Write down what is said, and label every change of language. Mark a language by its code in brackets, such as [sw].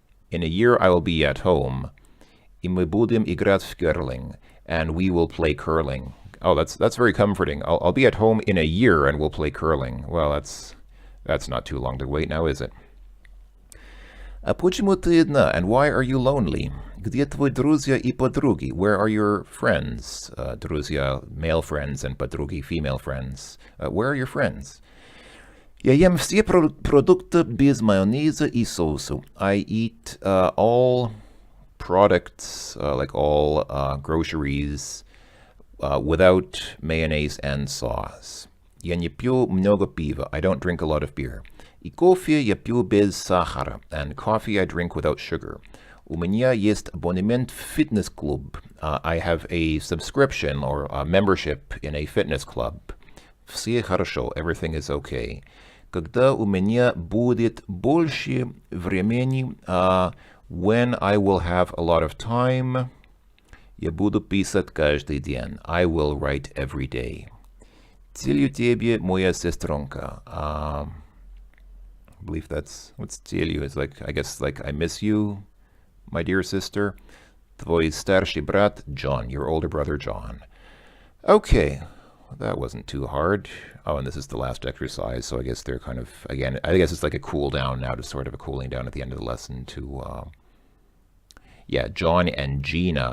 [en] In a year I will be at home. [ru] И мы будем играть в curling. [en] And we will play curling. Oh, that's very comforting. I'll be at home in a year and we'll play curling. Well, that's not too long to wait now, is it? [ru] А почему ты одна? [en] And why are you lonely? [ru] Где твои друзья и подруги? [en] Where are your friends? Друзья, male friends, and подруги, female friends. Where are your friends? [ru] Я ем все продукты без майонеза и соусу. [en] I eat all products, like all groceries, without mayonnaise and sauce. [ru] Я не пью много пива. [en] I don't drink a lot of beer. [ru] И кофе я пью без сахара. [en] And coffee I drink without sugar. [ru] У меня есть абонемент в фитнес-клуб. [en] I have a subscription or a membership in a fitness club. [ru] Все хорошо. [en] Everything is okay. [ru] Когда у меня будет больше времени, [en] when I will have a lot of time, [ru] я буду писать каждый день. [en] I will write every day. [ru] Целью тебе, моя сестренка. [en] I believe that's, what's целью? It's like, I guess, like, I miss you, my dear sister. [ru] Твой старший брат, [en] John, your older brother, John. Okay, that wasn't too hard. Oh, and this is the last exercise, so I guess they're kind of, again, I guess it's like a cool down now, to sort of a cooling down at the end of the lesson to, yeah, John and Gina.